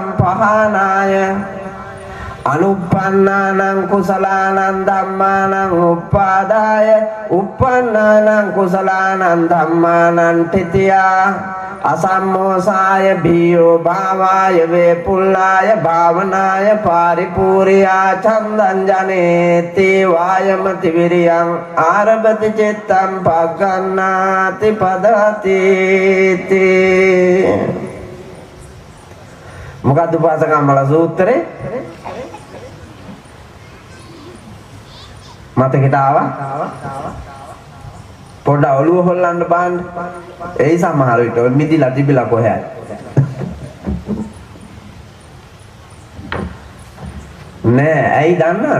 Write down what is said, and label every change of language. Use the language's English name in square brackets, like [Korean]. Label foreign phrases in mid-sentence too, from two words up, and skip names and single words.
[Pali] pahānāya anuppannānaṁ kusalaanaṁ dhammānaṁ uppādāya uppannānaṁ kusalaanaṁ dhammānaṁ titiyā asammosāya bhiyo bhāvāya vepullāya bhavanāya pāripūriyā chandaṁ janeti vāyamati viriyaṁ ārabati cittaṁ paggannāti padati ti. [Sinhala] මොකද්ද පාසකම්මල සූත්‍රේ? මතකෙට ආවා? පොඩ්ඩ ඔළුව හොල්ලන්න බලන්න. එයි සමහර විට ඔය මිදිලා තිබිලා කොහේ නෑ. ඇයි දන්නවද?